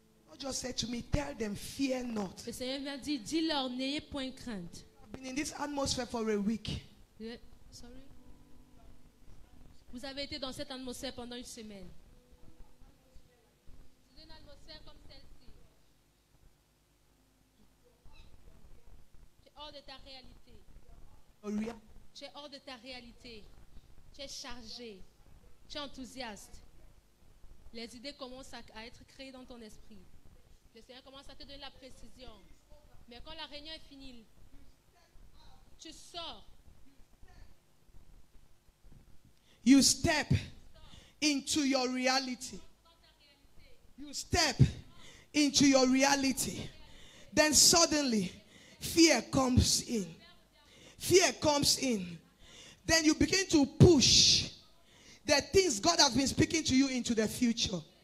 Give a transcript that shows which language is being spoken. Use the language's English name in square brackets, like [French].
[English] God just said to me, tell them, fear not. [French] Le Seigneur m'a dit, dis-leur, n'ayez point crainte. [English] I've been in this atmosphere for a week. Sorry. [French] Vous avez été dans cette atmosphère pendant une semaine. C'est une atmosphère comme celle-ci. Tu es hors de ta réalité. Tu es hors de ta réalité. Tu es chargé. Tu es enthousiaste. Les idées commencent à être créées dans ton esprit. Le Seigneur commence à te donner la précision. Mais quand la réunion est finie, tu sors. [English] You step into your reality. You step into your reality. Then suddenly, fear comes in. Fear comes in. Then you begin to push the things God has been speaking to you into the future.